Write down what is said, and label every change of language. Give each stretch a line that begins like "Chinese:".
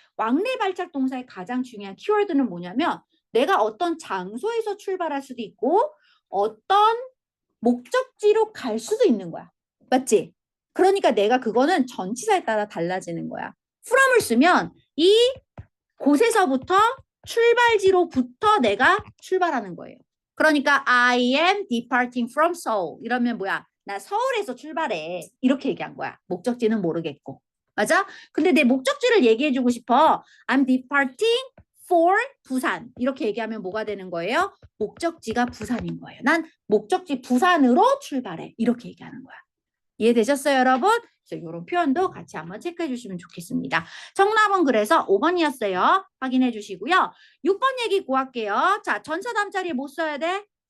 Korean: 왕래 발작 동사의 가장 중요한 키워드는 뭐냐면 내가 어떤 장소에서 출발할 수도 있고 어떤 목적지로 갈 수도 있는 거야. 맞지? 그러니까 내가 그거는 전치사에 따라 달라지는 거야. from을 쓰면 이 곳에서부터 출발지로부터 내가 출발하는 거예요. 그러니까
English: I am departing from Seoul.
Korean: 이러면 뭐야? 나 서울에서 출발해. 이렇게 얘기한 거야. 목적지는 모르겠고. 맞아? 근데 내 목적지를 얘기해주고 싶어.
English: I'm departing for 부산.
Korean: 이렇게 얘기하면 뭐가 되는 거예요? 목적지가 부산인 거예요. 난 목적지 부산으로 출발해. 이렇게 얘기하는 거야. 이해되셨어요, 여러분? 이런 표현도 같이 한번 체크해 주시면 좋겠습니다. 정답은 그래서 5번이었어요. 확인해 주시고요. 6번 얘기 구할게요. 자, 전사 다음 자리에 뭐 써야 돼?